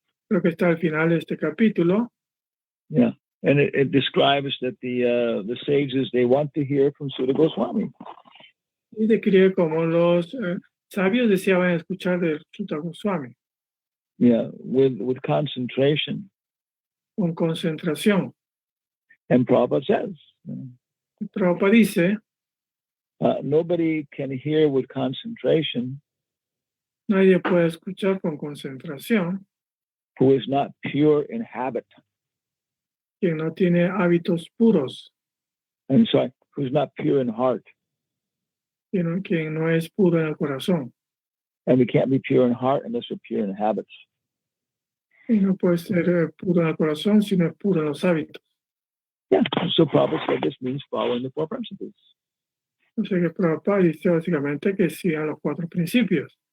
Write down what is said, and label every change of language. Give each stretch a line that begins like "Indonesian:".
Spanish: Creo que está al final de este capítulo.
English: Yeah, and it describes that the sages, they want to hear from Sutta Goswami.
Spanish: Y describe como los sabios deseaban escuchar de Sutta Goswami.
English: Yeah, with concentration.
Spanish: Con concentración.
English: And Prabhupada says.
Spanish: Prabhupada dice.
English: Nobody can hear with concentration.
Spanish: Nadie puede escuchar con concentración.
English: Who is not pure in habit.
Spanish: Quien no tiene hábitos puros.
English: I'm sorry, who's not pure in heart.
Spanish: Quien no es puro en el corazón.
English: And we can't be pure in heart unless we're pure in habits.
Spanish: Y no puede ser puro en el corazón si no es puro en los hábitos.
English: Yeah, so Prabhupada said this means following the four principles.
Spanish: O sea que Prabhupada dice básicamente que sigan los cuatro principios.